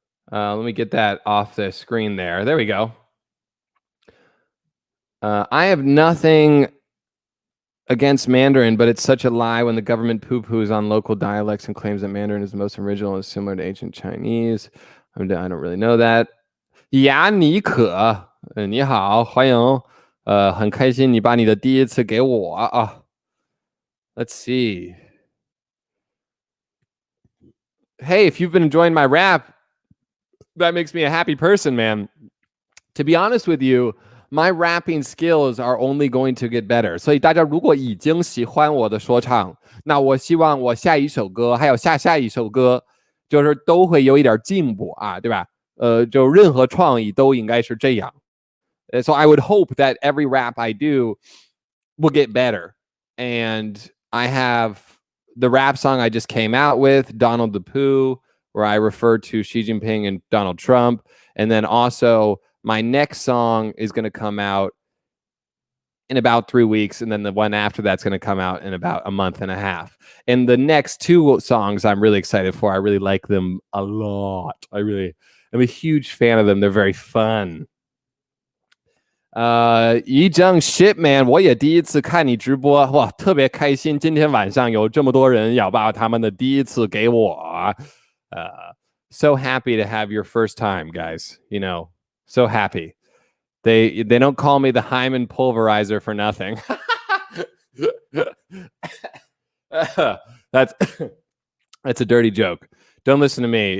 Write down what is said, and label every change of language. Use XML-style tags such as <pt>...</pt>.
<en>Let me get that off the screen there. There we go. I have nothing against Mandarin, but it's such a lie when the government poo-poos on local dialects and claims that Mandarin is the most original and similar to ancient Chinese. I don't really know that.</en> <zh>呀，你可，你好，欢迎，很开心你把你的第一次给我啊。</zh> <en>Let's see. Hey, if you've been enjoying my rap, that makes me a happy person, man. To be honest with you, my rapping skills are only going to get better.</en> <zh>所以大家如果已经喜欢我的说唱，那我希望我下一首歌还有下一首歌，就是都会有一点进步啊，对吧？就任何创意都应该是这样。</zh> <en>So I would hope that every rap I do will get better. And I have the rap song I just came out with, Donald the Pooh, where I refer to Xi Jinping and Donald Trump. And then also my next song is going to come out in about 3 weeks. And then the one after that's going to come out in about a month and a half. And the next two songs I'm really excited for. I really like them a lot. I'm a huge fan of them. They're very fun.</en> <zh>一正</zh> <en>shit man,</en> <zh>我也第一次看你直播，哇，特别开心。今天晚上有这么多人要把他们的第一次给我。</zh> <en>So happy to have your first time, guys. You know, so happy. They don't call me the Hyman pulverizer for nothing. That's a dirty joke. Don't listen to me.</en>